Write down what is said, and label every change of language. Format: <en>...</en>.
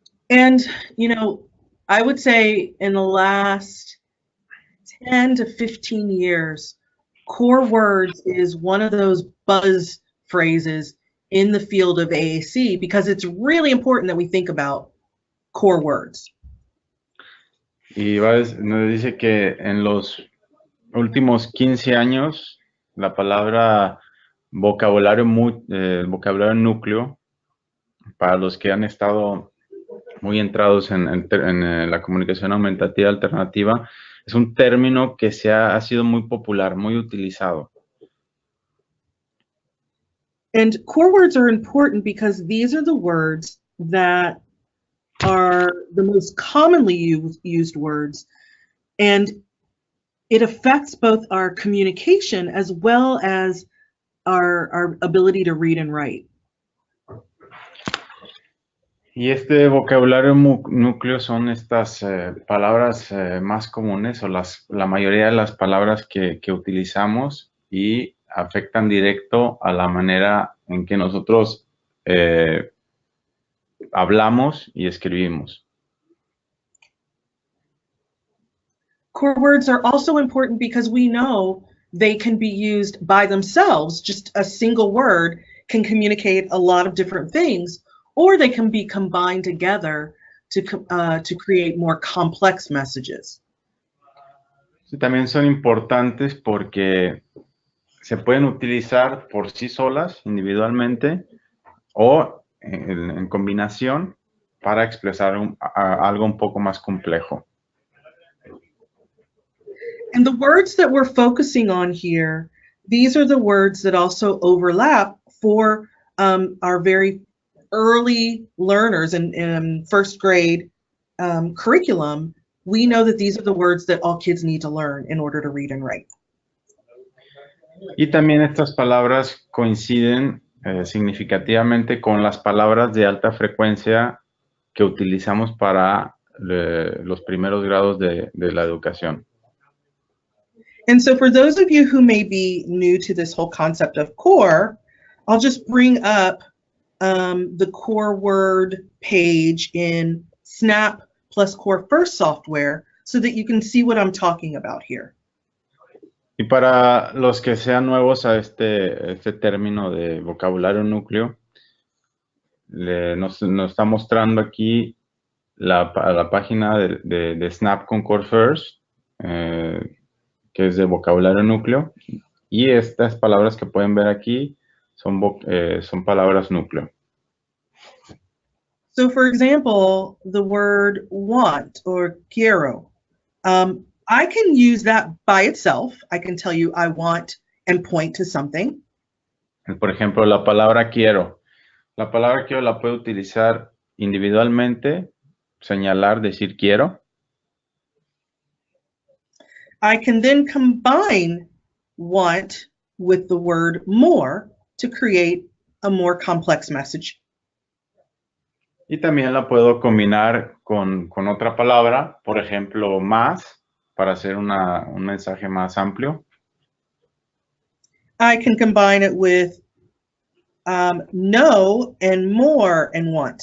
<en>And, you know, I would say in the last 10 to 15 years, core words is one of those buzz phrases in the field of AAC because it's really important that we think about core words.</en> <es>Y nos dice que en los últimos 15 años, la palabra vocabulario núcleo, para los que han estado muy entrados en la comunicación aumentativa alternativa, es un término que ha sido muy popular, muy utilizado.</es> <en>And core words are important because these are the words that are the most commonly used words, and it affects both our communication as well as our ability to read and write.</en> <es>Y este vocabulario núcleo son estas palabras más comunes o la mayoría de las palabras que utilizamos y afectan directo a la manera en que nosotros hablamos y escribimos.</es> <en>Core words are also important because we know they can be used by themselves. Just a single word can communicate a lot of different things, or they can be combined together to create more complex messages.</en> <es>Sí, también son importantes porque se pueden utilizar por sí solas, individualmente, o en combinación para expresar algo un poco más complejo.</es> <en>And the words that we're focusing on here, these are the words that also overlap for our very early learners in first grade curriculum. We know that these are the words that all kids need to learn in order to read and write.</en> <es>Y también estas palabras coinciden significativamente con las palabras de alta frecuencia que utilizamos para los primeros grados de la educación.</es> <en>And so for those of you who may be new to this whole concept of core, I'll just bring up the core word page in Snap plus Core First software so that you can see what I'm talking about here.</en> <es>Y para los que sean nuevos a este término de vocabulario núcleo, nos está mostrando aquí la página de Snap con Core First, que es de vocabulario núcleo, y estas palabras que pueden ver aquí son palabras núcleo.</es> <en>So for example, the word want or quiero, I can use that by itself. I can tell you I want and point to something.</en> <es>Por ejemplo, la palabra quiero. La palabra quiero la puedo utilizar individualmente, señalar, decir quiero.</es> <en>I can then combine want with the word more to create a more complex message.</en> <es>Y también la puedo combinar con otra palabra, por ejemplo, más, para hacer un mensaje más amplio.</es> <en>I can combine it with no and more and want.</en>